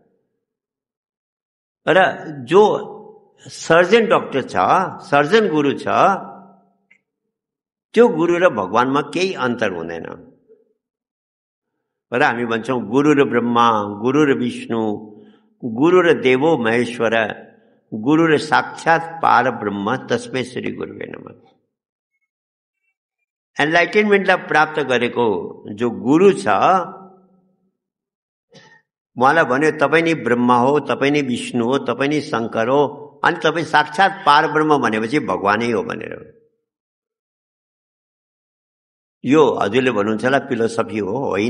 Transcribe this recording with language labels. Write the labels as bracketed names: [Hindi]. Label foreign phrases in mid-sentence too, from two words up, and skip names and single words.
[Nepali] र जो सर्जन डक्टर छ, सर्जन गुरु छ, त्यो गुरु र भगवानमा केही अन्तर हुँदैन। र हामी भन्छौँ [Sanskrit] गुरु र ब्रह्मा, गुरु र विष्णु, गुरु र देवो महेश्वर, गुरु र साक्षात पार ब्रह्म, तस्मै श्री गुरुवे नमः। [Nepali] एनलाइटेनमेन्टलाई प्राप्त गरेको जो गुरु छ, उहाँलाई भन्यो तपाईँ नै ब्रह्मा हो, तपाईँ नै विष्णु हो, तपाईँ नै शङ्कर हो, अनि तपाईँ साक्षात पार ब्रह्म भनेपछि भगवानै हो भनेर। यो हजुरले भन्नुहुन्छ होला फिलोसफी हो, होइन।